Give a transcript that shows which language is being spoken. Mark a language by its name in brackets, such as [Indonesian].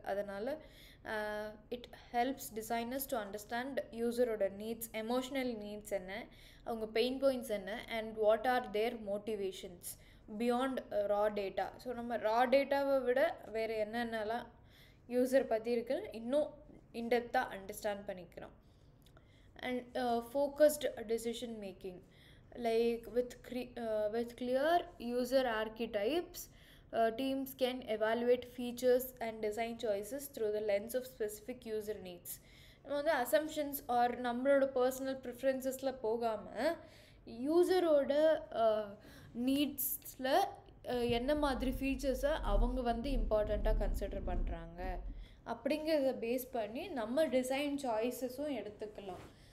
[Tamil] அதனால் [English] It helps designers to understand யூசரோட needs, emotional needs என்ன, அவங்க பெயின் பாயிண்ட்ஸ் என்ன, and what are their motivations beyond raw data. [Tamil] So நம்ம ரா டேட்டாவை விட வேறு என்னென்னலாம் யூசர் பற்றி இருக்குன்னு இன்னும் இன்டெப்த்தாக அண்டர்ஸ்டாண்ட் பண்ணிக்கிறோம். [English] And focused decision making, like with clear user archetypes, teams can evaluate features and design choices through the lens of specific user needs. [Tamil] நம்ம வந்து அசம்ஷன்ஸ் ஆர் நம்மளோட பர்சனல் ப்ரிஃபரன்சஸில் போகாமல் யூசரோட நீட்ஸில் என்ன மாதிரி ஃபீச்சர்ஸை அவங்க வந்து இம்பார்ட்டண்ட்டாக கன்சிடர் பண்ணுறாங்க அப்படிங்கிறத பேஸ் பண்ணி நம்ம டிசைன் சாய்ஸஸும் எடுத்துக்கலாம்.